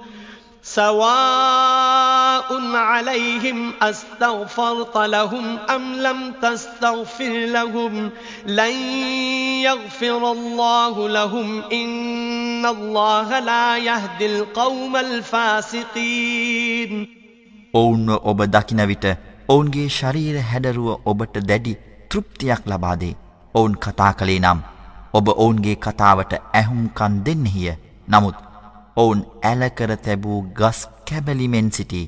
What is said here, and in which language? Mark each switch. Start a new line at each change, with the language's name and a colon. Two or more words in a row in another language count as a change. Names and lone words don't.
Arabic: سواء عليهم أستغفرت لهم أم لم تستغفر لهم لن يغفر الله لهم إن الله لا يهدي القوم الفاسقين
Sinhala: ඔවුන්ව ඔබ දකින විට ඔවුන්ගේ ශරීර හැඩරුව ඔබට දැඩි තෘප්තියක් ලබා දේ. ඔවුන් කතා කළේ නම් ඔබ ඔවුන්ගේ කතාවට ඇහුම්කන් දෙන්නෙහිය. නමුත් ඔවුන් ඇලකර තැබූ ගස් කැබලිමෙන් සිටි.